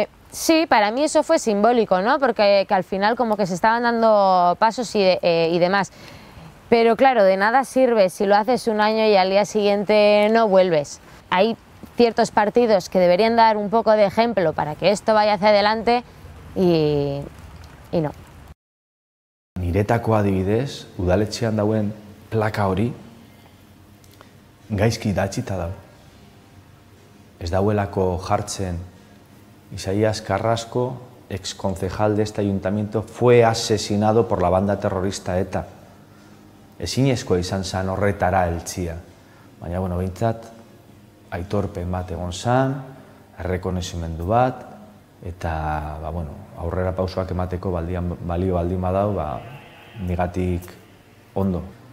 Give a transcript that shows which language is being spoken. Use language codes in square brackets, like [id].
[es] Sí, para mí eso fue simbólico, ¿no? Porque al final como que se estaban dando pasos y demás. Pero claro, de nada sirve si lo haces un año y al día siguiente no vuelves. Hay ciertos partidos que deberían dar un poco de ejemplo para que esto vaya hacia adelante y no. [eu] Niretako adibidez, udaletxean dauen plaka hori gaizki idatzita dago. Ez dauelako jartzen [es] Isaías Carrasco, exconcejal de este ayuntamiento, fue asesinado por la banda terrorista ETA. [eu] Ezinezkoa izan zen horretara heltzia. Baina, behintzat, aitorpen bat egon zen, errekonozimendu bat, eta, aurrera pausoak emateko balio baldin badau, nigatik ondo.